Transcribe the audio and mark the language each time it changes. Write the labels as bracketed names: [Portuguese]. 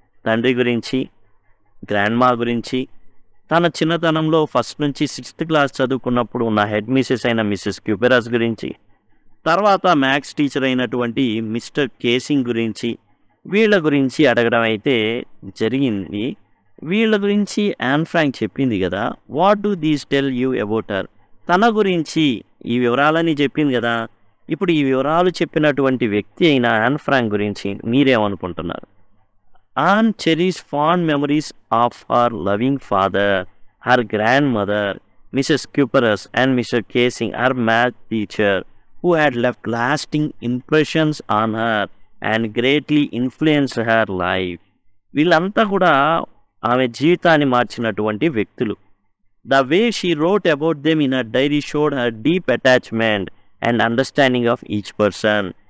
[Telugu] తండ్రి గురించి, గ్రాండ్మా గురించి, తన చిన్నతనంలో ఫస్ట్ నుంచి 6th క్లాస్ చదువుకున్నప్పుడు ఉన్న హెడ్ మిసెస్ అయిన మిసెస్ క్యూపెరస్ గురించి, తర్వాత మ్యాథ్స్ టీచర్ అయినటువంటి మిస్టర్ కేసింగ్ గురించి, వీళ్ళ గురించి అడగడం అయితే జరిగింది. వీళ్ళ గురించి యాన్ ఫ్రాంక్ చెప్పింది కదా, [English] What do these tell you about her? [Telugu] తన గురించి ఈ వివరాలని చెప్పింది కదా. ఇప్పుడు ఈ వివరాలు చెప్పినటువంటి వ్యక్తి అయిన యాన్ ఫ్రాంక్ గురించి మీరేమనుకుంటున్నారు? [English] Anne cherished fond memories of her loving father, her grandmother, Mrs. Cuperus, and Mr. Casing, her math teacher, who had left lasting impressions on her and greatly influenced her life. [Telugu] వీళ్ళంతా కూడా ఆమె జీవితాన్ని మార్చినటువంటి వ్యక్తులు. [English] The way she wrote about them in her diary showed her deep attachment and understanding of each person.